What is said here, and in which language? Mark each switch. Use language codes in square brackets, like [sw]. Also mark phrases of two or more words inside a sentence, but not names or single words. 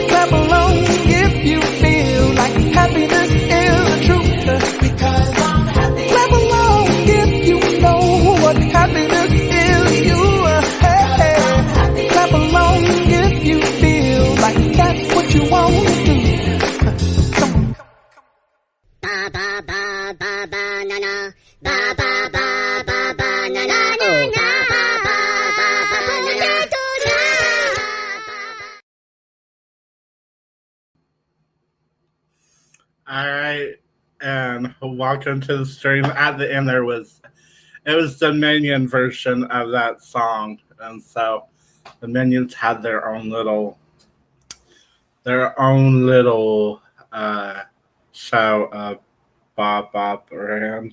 [en] Clap along if you feel like happiness is the truth. Because I'm happy. Clap along if you know what happiness is to you. Clap along if you feel like that's what you want to do. Come on. Ba ba ba ba ba na na. Ba ba ba ba ba na na. Oh, ba ba ba ba ba na na. All right, and welcome to the stream. At the end, it was the Minion version of that song, and so the Minions had their own little show of Bob Bob Brand.